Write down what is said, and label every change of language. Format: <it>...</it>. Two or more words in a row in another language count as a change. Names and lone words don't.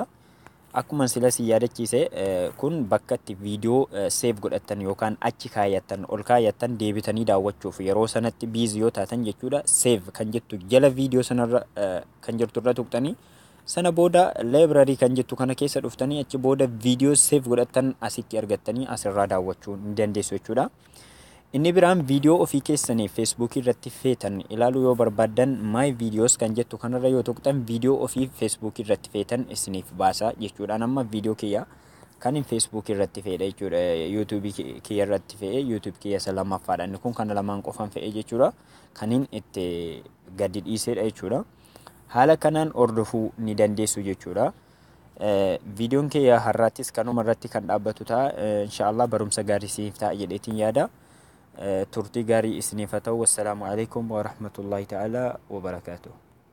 <om>Akkuma sila si yaadachiise kun bakka itti viidiyoo save godhattan yookaan achi kaayyattan ol kaayyattan deebitanii daawwachuuf yeroo sanatti biizii yoo taatan jechuudha save kan jettu jala viidiyoo sanarra kan jirturra tuqxanii sana booda library kan jettu kana keessa dhuftanii achi booda viidiyoo save godhattan asitti argattanii asirraa daawwachuu ni dandeessu jechuudha. Inni biraan viidiyoo ofii keessanii feesbuukii irratti feetan ilaaluu yoo barbaadan</om> <en>my videos</en> <om>kan jettu kanarra yoo tuqxan viidiyoo ofii feesbuukii irratti feetan isiniif baasa jechuudha. Amma viidiyoo kiyya kan feesbuukii irratti fe'edha jechuudha. Yuutuubii kiyya irratti fe'e yuutuubii kiyya isa lammaffaadha. Inni kun kana lamaan qofaan fe'e jechuudha. Kaniin itti gadi dhiisedha jechuudha. Haala kanaan hordofuu ni dandeessu jechuudha. Viidiyoon kiyya har'aattis kanuma irratti kan dhaabbatu ta'a. Inshaallah barumsa gaarii isiniif ta'a jedheetiin yaada. turtii gaarii isiniif haa ta'u.</om> <ar>والسلام عليكم و رحمة الله تعالى و بركاته.</ar>